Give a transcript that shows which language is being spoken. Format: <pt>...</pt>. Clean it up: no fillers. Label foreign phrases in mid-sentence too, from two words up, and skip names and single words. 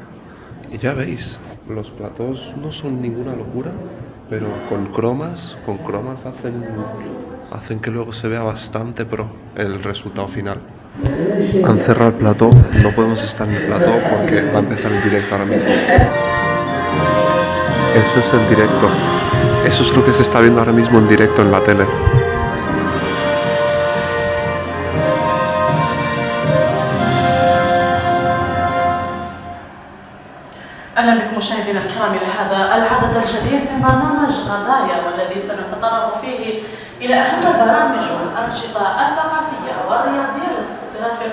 <es>Y ya veis, los platós no son ninguna locura, pero con cromas hacen que luego se vea bastante pro el resultado final. Han cerrado el plató, no podemos estar en el plató porque va a empezar el directo ahora mismo. Eso es el directo. Eso es lo que se está viendo ahora mismo en directo en la tele.</es> <ar>أهلا بكم مشاهدينا الكرام إلى هذا العدد الجديد من برنامج قضايا والذي سنتطرق فيه إلى أهم البرامج والأنشطة الثقافية والرياضية التي سترافق.</ar>